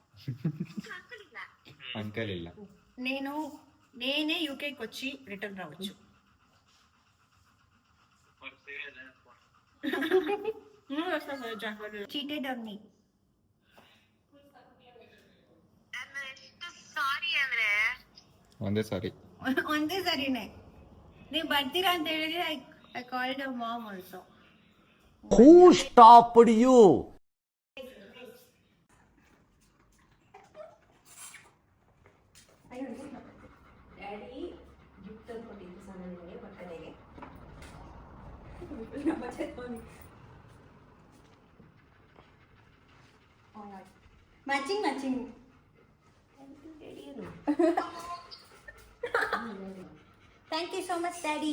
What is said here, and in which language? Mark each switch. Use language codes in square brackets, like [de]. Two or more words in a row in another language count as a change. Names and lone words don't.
[kn] అంకల్ ಇಲ್ಲ. [te] నేనే యూకేకి వచ్చి రిటర్న్ రావచ్చు. [en] cheated on me. [kn] ಒಂದೇ ಸಾರಿ ಒಂದೇ ಸರಿನೇ ನೀವು ಬರ್ತೀರಾ ಅಂತ ಹೇಳಿದ್ರೆ [en] I called your mom also. Who stopped you? daddy gift [kn] ತಂದು ಕೊಟ್ಟಿದ್ದು ನನಗೆ ಬರ್ತಡೆಗೆ. [en] matching thank you so much daddy.